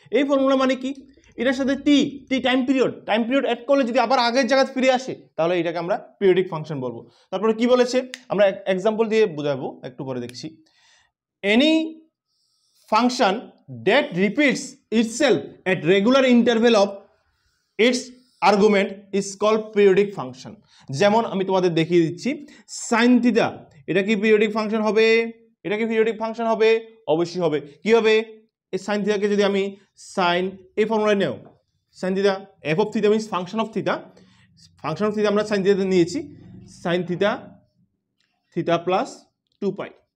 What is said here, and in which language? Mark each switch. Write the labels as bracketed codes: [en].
[bn] এই ফর্মুলা মানে কি, এটার সাথে টি টাইম পিরিয়ড অ্যাড করলে যদি আবার আগের জায়গায় ফিরে আসে, তাহলে এটাকে আমরা পিরিয়ডিক ফাংশন বলবো। তারপরে কি বলেছে, আমরা এক্সাম্পল দিয়ে বোঝাবো, একটু পরে দেখছি। [en] Any function that repeats itself at regular interval of its argument is called periodic function. [bn] যেমন আমি তোমাদের দেখিয়ে দিচ্ছি, sin থিটা, এটা কি পিরিয়ডিক ফাংশন হবে? এটা কি পিরিয়ডিক ফাংশন হবে? অবশ্যই হবে। কি হবে? এই sin থিটাকে যদি আমি sin, এই ফর্মুলায় নেও, sin theta f of theta means function of theta, আমরা sin থিটাতে নিয়েছি, sin থিটা প্লাস 2 পাই।